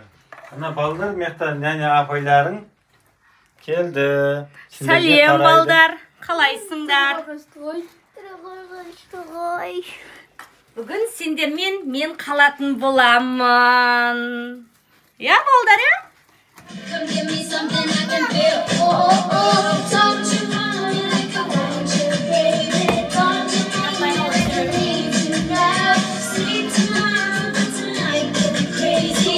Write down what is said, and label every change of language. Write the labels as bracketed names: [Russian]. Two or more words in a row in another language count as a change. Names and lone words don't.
[Kazakh] Ана балдар, мекта няня апайларың келді. Сәлем, балдар. Қалайсыңдар? Бүгін сендермен мен қалатын боламын. Я, балдар, я? [English] Come give me something I can feel. Oh, oh, oh, don't you want me like I want you, baby? Don't you want me like I need you now? Sleep tomorrow, but tonight we'll be crazy.